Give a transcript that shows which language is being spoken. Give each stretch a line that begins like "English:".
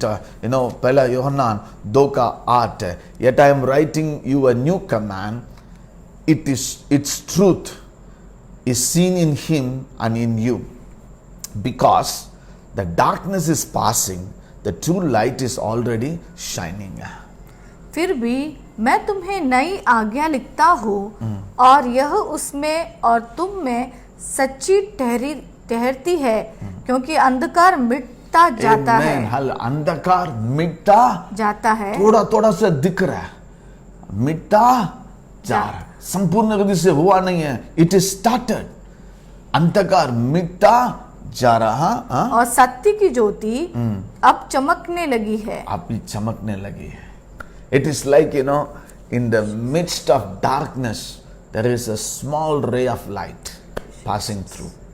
English: Pehla Yohanan 2:8. Yet I am writing you a new command. Its truth is seen in him and in you. Because the darkness is passing, the true light is already shining.
Hindi: फिर भी मैं तुम्हें नई आज्ञा लिखता हूँ और यह उसमें और तुम में सच्ची ठहरती है, क्योंकि अंधकार मिटता जाता है. अंधकार मिटता जाता है, थोड़ा थोड़ा से दिख रहा है, मिटता जा रहा है, संपूर्ण गति से हुआ नहीं है.
English: It is started.
Hindi: अंधकार मिटता जा रहा और सत्य की ज्योति अब चमकने लगी है. अभी चमकने लगी है.
English: It is like, in the midst of darkness, there is a small ray of light passing through.